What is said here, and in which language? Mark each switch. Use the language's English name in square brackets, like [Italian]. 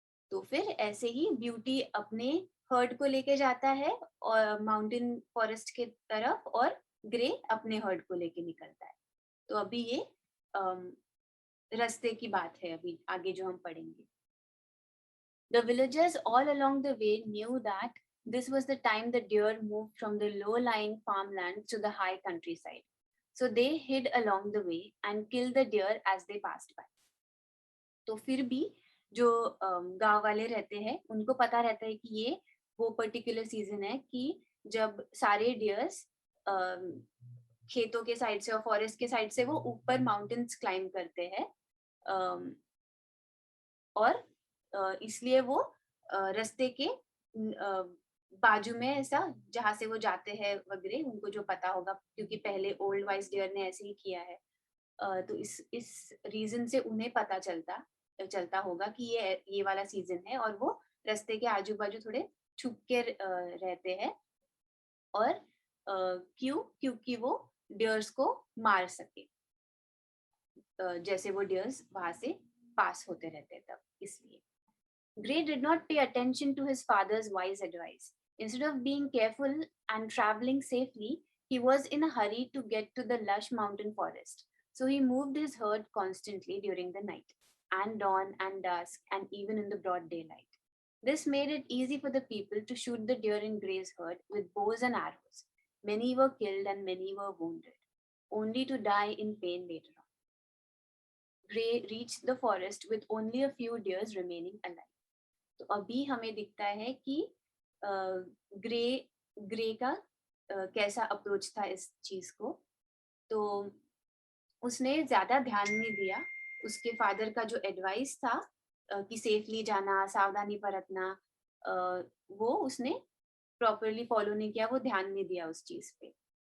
[Hindi] तो फिर ऐसे ही ब्यूटी अपने हर्ड को लेके जाता है और माउंटेन फॉरेस्ट के तरफ, और ग्रे अपने हर्ड को लेके निकलता है। तो अभी ये रास्ते की बात है, अभी आगे जो हम पढ़ेंगे। [English] The villagers all along the way knew that this was the time the deer moved from the low-lying farmlands to the high countryside. So they hid along the way and killed the deer as they passed by. [Hindi] तो फिर भी जो गांव वाले रहते हैं, उनको पता रहता है कि ये वो पर्टिकुलर सीजन है कि जब सारे डियर्स खेतों के साइड से और फॉरेस्ट के साइड से वो ऊपर माउंटेन्स क्लाइंब करते हैं, और इसलिए वो रास्ते के बाजू में ऐसा जहाँ से वो जाते हैं वगैरह, उनको जो पता होगा, क्योंकि पहले ओल्ड वाइज डियर ने ऐसे ही किया है, तो इस रीजन से उन्हें पता चलता होगा कि ये वाला सीजन है, और वो रास्ते के आजू बाजू थोड़े छुप के रहते हैं। और क्योंकि वो डियर्स को मार सके, जैसे वो डियर्स वहां से पास होते रहते तब, इसलिए। [English] Gray did not pay attention to his father's wise advice. Instead of being careful and traveling safely, he was in a hurry to get to the lush mountain forest. So he moved his herd constantly during the night, and dawn and dusk, and even in the broad daylight. This made it easy for the people to shoot the deer in Gray's herd with bows and arrows. Many were killed and many were wounded, only to die in pain later on. Gray reached the forest with only a few deer remaining alive. [Hindi] तो अभी हमें दिखता है कि grey का कैसा approach था इस चीज को। तो उसने ज्यादा ध्यान नहीं दिया, उसके फादर का जो एडवाइस था कि सेफली जाना, सावधानी बरतना, वो उसने प्रॉपरली फॉलो नहीं किया, वो ध्यान नहीं दिया उस चीज पे।